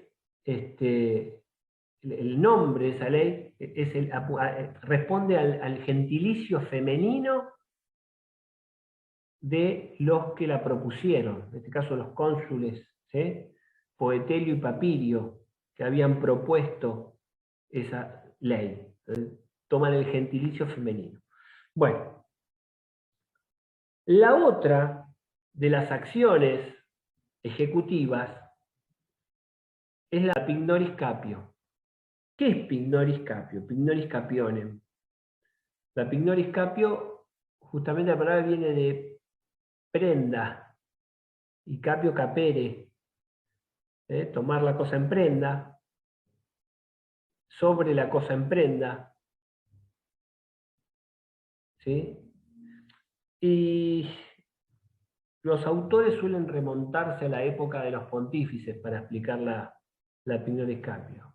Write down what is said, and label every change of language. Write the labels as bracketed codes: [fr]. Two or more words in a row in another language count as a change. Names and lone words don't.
[es] el nombre de esa ley responde al gentilicio femenino de los que la propusieron, en este caso los cónsules, ¿sí?, Poetelio y Papirio, que habían propuesto esa ley. Entonces, toman el gentilicio femenino. Bueno, la otra de las acciones ejecutivas es la [la] pignoris capio. [es] ¿Qué es [la] pignoris capio? Pignoris capionem. La pignoris capio, [es] justamente la palabra viene de prenda, y [la] capio capere, [es] tomar la cosa en prenda, sobre la cosa en prenda, ¿sí? Y los autores suelen remontarse a la época de los pontífices para explicar la [la] pignoris capio.